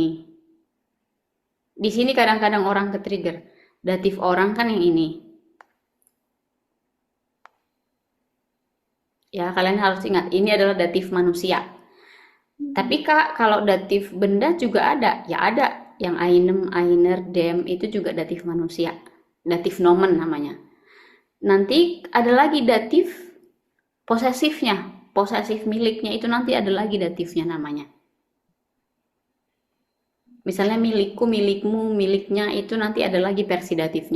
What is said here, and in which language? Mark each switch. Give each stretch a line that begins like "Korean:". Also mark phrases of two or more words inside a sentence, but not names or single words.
Indonesian: Di sini kadang-kadang orang ke-trigger. Datif orang kan yang ini. Ya, kalian harus ingat, ini adalah datif manusia. Tapi Kak, kalau datif benda juga ada. Ya ada. Yang
German: einem, einer, dem
Indonesian: itu juga datif manusia. Datif nomen namanya. Nanti ada lagi datif posesifnya. Posesif miliknya itu nanti ada lagi datifnya namanya. Misalnya milikku, milikmu, miliknya itu nanti ada lagi versi datifnya.